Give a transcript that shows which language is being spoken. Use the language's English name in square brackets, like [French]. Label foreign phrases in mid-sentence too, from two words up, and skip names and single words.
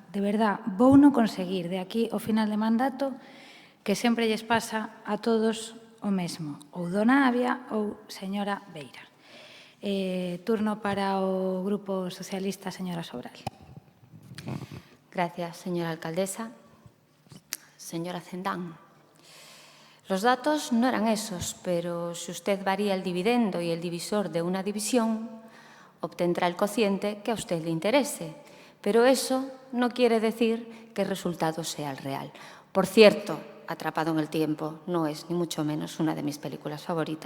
[Galician] De verdad, vou non conseguir de aquí ao final de mandato que sempre lles pasa a todos o mesmo, ou dona Avia ou señora Beira. Turno para o Grupo Socialista, señora Sobral. [Spanish] Gracias, señora alcaldesa. Señora Cendán, los datos no eran esos, pero si usted varía el dividendo y el divisor de una división, obtendrá el cociente que a usted le interese. Pero eso no quiere decir que el resultado sea el real. Por cierto, Atrapado en el tiempo no es ni mucho menos una de mis películas favoritas.